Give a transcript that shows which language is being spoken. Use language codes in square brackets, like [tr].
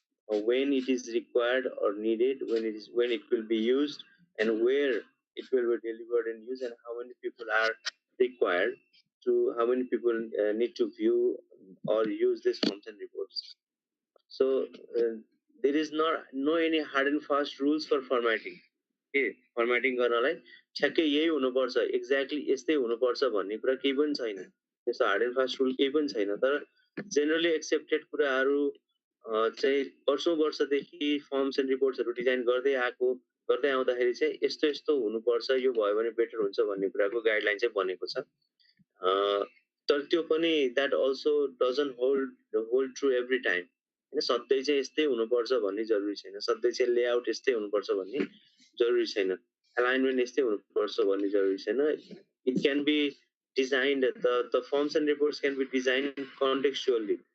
[en] When it is required or needed? When it will be used, and where it will be delivered and used, and how many people are required to? How many people need to view or use these forms and reports? So there is no any hard and fast rules for formatting. [ne] Okay, formatting गर्नलाई ठ्याक्कै यही हुनुपर्छ, exactly यस्तै हुनुपर्छ भन्ने कुरा केही पनि छैन. त्यस्तो हार्ड एन्ड फास्ट रुल केही पनि छैन. तर जेनरली एक्सेप्टेड कुराहरू चाहिँ वर्षौं वर्षदेखि फर्म्स एन्ड रिपोर्ट्सहरू डिजाइन गर्दै आउँदाखेरि चाहिँ यस्तो यस्तो हुनुपर्छ, यो भयो भने बेटर हुन्छ भन्ने कुराको गाइडलाइन चाहिँ बनेको छ. तर त्यो पनि [en] That also doesn't hold true every time. [ne] हैन, सधैँ चाहिँ यस्तै हुनुपर्छ भन्ने जरुरी छैन. सधैँ चाहिँ लेआउट यस्तै हुनुपर्छ भन्ने जरुरी छैन. अलाइनमेन्ट यस्तै हुनुपर्छ भन्ने जरुरी छैन. [en] It can be designed, the forms and reports can be designed contextually.